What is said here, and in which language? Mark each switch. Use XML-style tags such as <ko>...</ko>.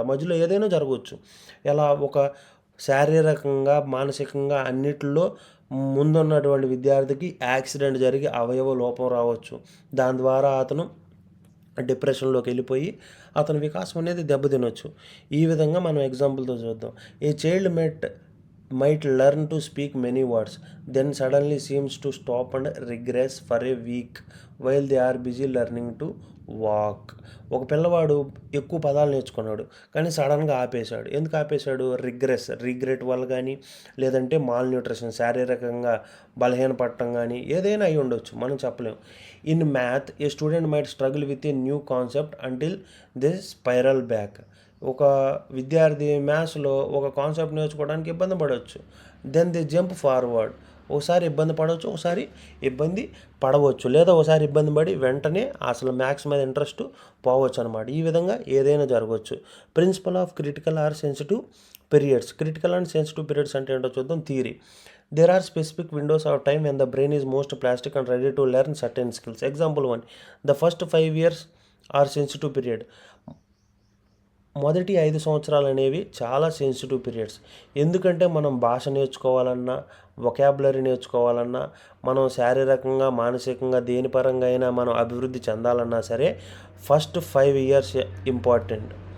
<te>మధ్యలో ఏదైనా జరగవచ్చు. ఎలా ఒక శారీరకంగా మానసికంగా అన్నిటిలో ముందున్నటువంటి విద్యార్థికి యాక్సిడెంట్ జరిగి అవయవ లోపం రావచ్చు. దాని ద్వారా అతను డిప్రెషన్లోకి వెళ్ళిపోయి అతని వికాసం అనేది దెబ్బతినొచ్చు. ఈ విధంగా మనం ఎగ్జాంపుల్తో చూద్దాం.</te> <en>A child might learn to speak many words, then suddenly seems to stop and regress for a week while they are busy learning to walk.</en> <te>ఒక పిల్లవాడు ఎక్కువ పదాలు నేర్చుకున్నాడు కానీ సడన్గా ఆపేశాడు. ఎందుకు ఆపేశాడు? రిగ్రెట్ వల్ల కానీ, లేదంటే మాల్ న్యూట్రిషన్, శారీరకంగా బలహీనపడటం కానీ ఏదైనా అయి ఉండొచ్చు, మనం చెప్పలేం.</te> <en>In math a student might struggle with a new concept until they spiral back.</en> <te>ఒక విద్యార్థి మ్యాథ్స్లో ఒక కాన్సెప్ట్ నేర్చుకోవడానికి ఇబ్బంది పడవచ్చు.</te> <en>Then they jump forward.</en> <te>ఒకసారి ఇబ్బంది పడవచ్చు, ఒకసారి ఇబ్బంది పడవచ్చు, లేదా ఒకసారి ఇబ్బంది పడి వెంటనే అసలు మ్యాథ్స్ మీద ఇంట్రెస్ట్ పోవచ్చు అనమాట. ఈ విధంగా ఏదైనా జరగవచ్చు.</te> <en>Principle of critical or sensitive periods.</en> <te>Critical and sensitive periods అంటే ఏంటో చూద్దాం.</te> <en>Theory. There are specific windows of time when the brain is most plastic and ready to learn certain skills. Example 1. The first 5 years are sensitive period.</en> <te>మొదటి 5 సంవత్సరాలు అనేవి చాలా sensitive periods. ఎందుకంటే మనం భాష నేర్చుకోవాలన్నా, వొకాబులరీ నేర్చుకోవాలన్నా, మనం శారీరకంగా మానసికంగా దేని పరంగా అయినా మనం అభివృద్ధి చెందాలన్నా సరే ఫస్ట్ 5 years ఇంపార్టెంట్.</te>